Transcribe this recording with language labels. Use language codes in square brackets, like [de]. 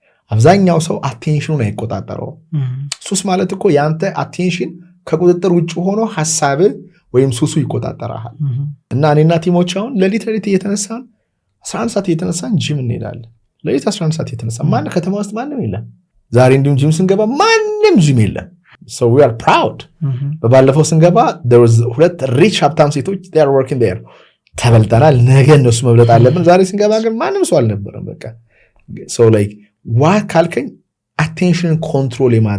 [am] አብዛኛው ሰው አቴንሽኑን አይቆጣጠረው። ሱስ ማለት እኮ ያንተ አቴንሽን ከቁጥጥር ውጭ ሆኖ ሐሳብ ወይም ሱሱ ይቆጣጠራል። እና እኔና ቲሞች አሁን ሌሊት እየተነሳን 11 ሰዓት እየተነሳን ጂም እንሄዳለን። ሌሊት 11 ሰዓት እየተነሳን ማን ከተማ ውስጥ ማንም የለም። ዛሬ እንዲሁም ጂም ስንገባ ማንም ጂም የለም። [en] So we are proud. [am] በባለፈው ስንገባ [en] there was 2 rich [am] ሀብታም ሴቶች [en] they are working there. [am] ተበልጠናል። ነገ እነሱ መብለጥ አለብን። ዛሬ ስንገባ ግን ማንም ሰው አልነበረም። በቃ [en] so like what [am] ካልከኝ [en] attention control